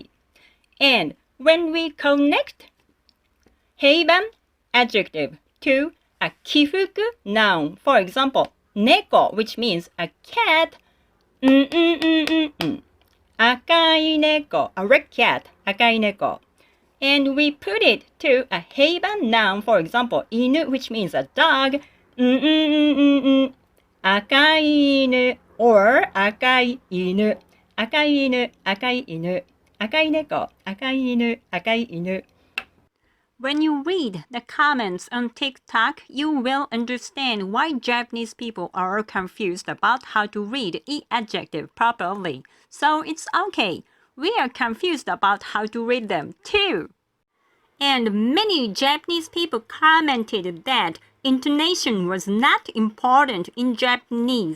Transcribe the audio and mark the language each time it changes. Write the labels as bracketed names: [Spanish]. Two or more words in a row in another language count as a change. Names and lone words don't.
[English] And when we connect Heiban adjective to a kifuku noun, for example, neko, which means a cat, [Japanese] 赤い猫, [English] a red cat, [Japanese] 赤い猫. [English] And we put it to a heiban noun, for example, inu, which means a dog, [Japanese] 赤い犬, or 赤い犬、赤い犬、赤い犬、赤い猫、赤い犬、赤い犬. [English] When you read the comments on TikTok, you will understand why Japanese people are confused about how to read each adjective properly. So it's okay. We are confused about how to read them too. And many Japanese people commented that intonation was not important in Japanese.